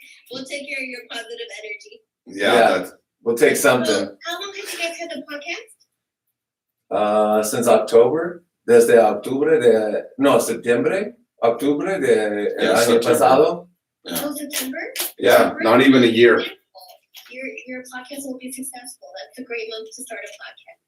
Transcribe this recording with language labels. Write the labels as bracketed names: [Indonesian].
[English] We'll take care of your positive energy. Yeah. We'll take something. So, how long have you guys had the podcast? Since October, [Spanish] desde septiembre, octubre de el [English] Yeah, [Spanish] año [English] September. [Spanish] pasado. [English] Yeah. Oh, September? Yeah, not even a year. Your podcast will be successful. That's a great month to start a podcast.